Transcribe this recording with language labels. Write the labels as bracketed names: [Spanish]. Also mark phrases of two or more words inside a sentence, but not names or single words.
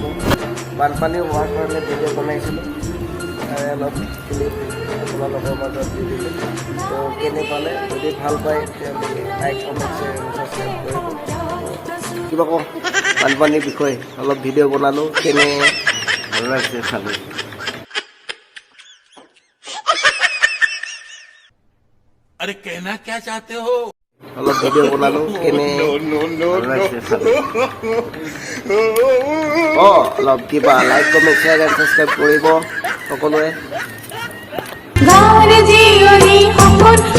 [Assamese] বানপানী হোৱাৰ কাৰণে ভিডিঅ' বনাইছিলোঁ আৰু অলপ ক্লিপ আপোনালোকৰ মাজত দি দিলোঁ। তো কেনে পালে যদি ভাল পায় তেওঁলোকে [English] like comment share and subscribe [Assamese] কৰিব। কিবা কওঁ বানপানীৰ বিষয়ে অলপ ভিডিঅ' বনালোঁ, কেনে ভাল লাগিছে চালোঁ। [Hindi] अरे कहना क्या चाहते हो? [Assamese] অলপ ভিডিঅ' বনালোঁ, কেনে ভাল লাগিছে চালোঁ। অলপ কিবা [English] like comment share and subscribe [Assamese] কৰিব সকলোৱে।